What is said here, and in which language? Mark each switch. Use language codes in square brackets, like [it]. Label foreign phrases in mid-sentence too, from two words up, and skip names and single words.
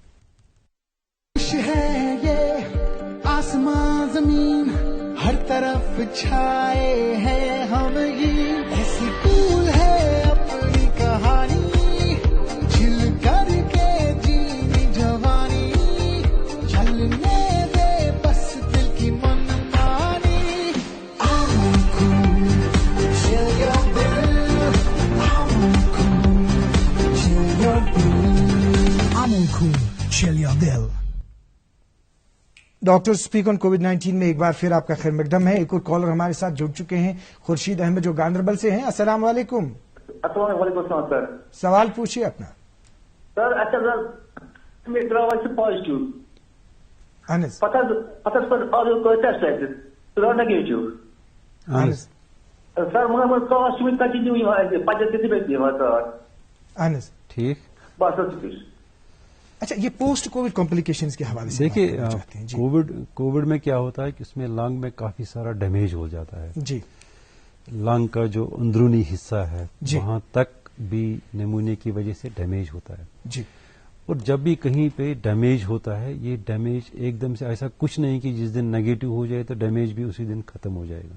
[ur] ہے یہ آسمان زمین ہر طرف چھائے ہیں ہم، یہ ایسی پھول ہے اپنی کہانی، جل کر کے جینے جوانی، جلنے دے بس دل کی من مانی. [en] Chill your dill. [ur] ڈاکٹر اسپیک آن کووڈ-19 میں ایک بار پھر آپ کا خیر مقدم ہے. ایک اور کالر ہمارے ساتھ جڑ چکے ہیں، خورشید احمد جو گاندربل سے ہیں. السلام علیکم. وعلیکم السلام سر. سوال پوچھیے اپنا. [ks] سر اچھا سر مےٚ درٛاو اَسہِ پازٹِو اہن حظ پتہٕ حظ کوٚر ٹیسٹ اَسہِ سُہ درٛاو نگیٹِو. اہن حظ سر مگر کاس چھُ وُنہِ کنٹِنیوٗ یِوان اَسہِ 75 رۄپیہِ یِوان کاس. اہن حظ ٹھیک. بس حظ. [ur] اچھا، یہ پوسٹ کووڈ کمپلیکیشنز کے حوالے سے دیکھیے کووڈ میں کیا ہوتا ہے کہ اس میں لنگ میں کافی سارا ڈیمیج ہو جاتا ہے. جی، لنگ کا جو اندرونی حصہ ہے وہاں تک بھی نمونے کی وجہ سے ڈیمیج ہوتا ہے. جی، اور جب بھی کہیں پہ ڈیمیج ہوتا ہے یہ ڈیمیج ایک دم سے ایسا کچھ نہیں کہ جس دن نیگیٹو ہو جائے تو ڈیمیج بھی اسی دن ختم ہو جائے گا.